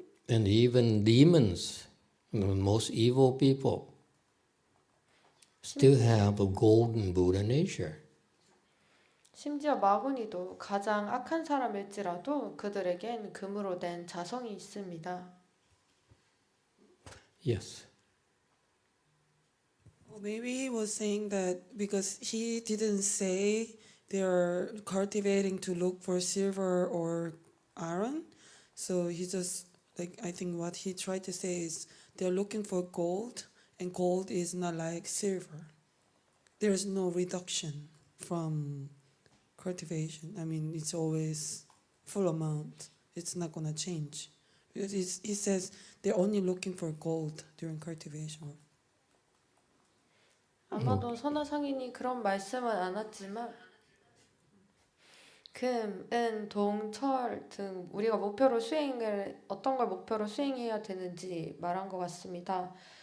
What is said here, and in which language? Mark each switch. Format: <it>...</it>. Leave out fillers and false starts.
<en>And even demons, the most evil people, still have a golden Buddha nature.</en> <ko>심지어 마구니도 가장 악한 사람일지라도 그들에겐 금으로 된 자성이 있습니다.</ko> <en>Yes. Well, maybe he was saying that because he didn't say they're cultivating to look for silver or iron, so he just I think what he tried to say is they're looking for gold, and gold is not like silver. There's no reduction from cultivation. I mean, it's always full amount. It's not gonna change. Because he says they're only looking for gold during cultivation.</en> <ko>아마도 선화상인이 그런 말씀은 안 했지만 금, 은, 동, 철 등 우리가 어떤 걸 목표로 수행해야 되는지 말한 것 같습니다.</ko>